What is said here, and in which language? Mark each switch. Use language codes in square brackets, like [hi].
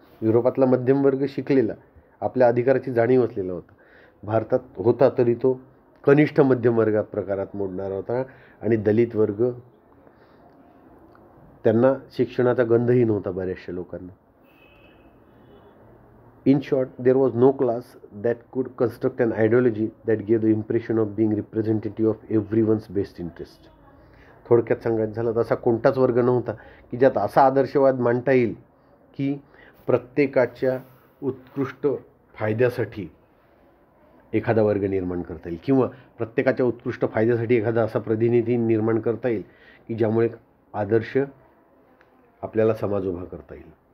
[mr] युरोपातला मध्यम वर्ग शिकलेला, आपल्या अधिकाराची जाणीव असलेला होता, भारतात होता तरी तो कनिष्ठ मध्यम वर्गा प्रकारात मोडणारा होता, आणि दलित वर्ग त्यांना शिक्षणाचा गंधही नव्हता बऱ्याचशा लोकांना. [en] In short, there was no class that could construct an ideology that gave the impression of being representative of everyone's best interest. [mr] थोडक्यात सांगायचं झालं तर असा कोणताच वर्ग नव्हता की ज्यात असा आदर्शवाद मांडता येईल की प्रत्येकाच्या उत्कृष्ट फायद्यासाठी एखादा वर्ग निर्माण करता येईल, किंवा प्रत्येकाच्या उत्कृष्ट फायद्यासाठी एखादा असा प्रतिनिधी निर्माण करता येईल की ज्यामुळे आदर्श आपल्याला समाज उभा करता येईल.